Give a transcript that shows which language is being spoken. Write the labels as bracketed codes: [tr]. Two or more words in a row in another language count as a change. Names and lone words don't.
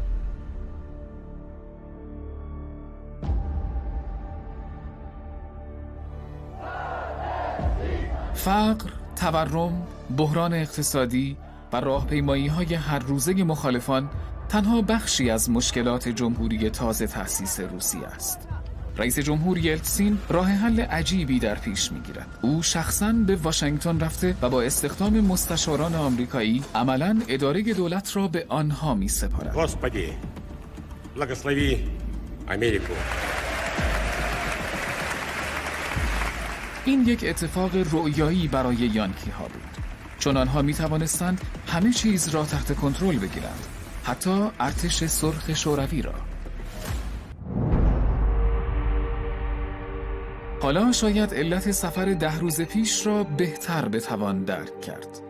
[fa] فقر، تورم، بحران اقتصادی و راهپیمایی‌های هر روزه مخالفان تنها بخشی از مشکلات جمهوری تازه تأسیس روسیه است. رئیس جمهور یلتسین راه حل عجیبی در پیش می‌گیرد. او شخصاً به واشنگتن رفته و با استخدام مستشاران آمریکایی عملاً اداره دولت را به آنها می‌سپارد. [ru] Господи, благослови Америку. [fa] این یک اتفاق رؤیایی برای یانکی ها بود، چون آنها می توانستند همه چیز را تحت کنترل بگیرند، حتی ارتش سرخ شوروی را. حالا شاید علت سفر 10 روز پیش را بهتر بتوان درک کرد.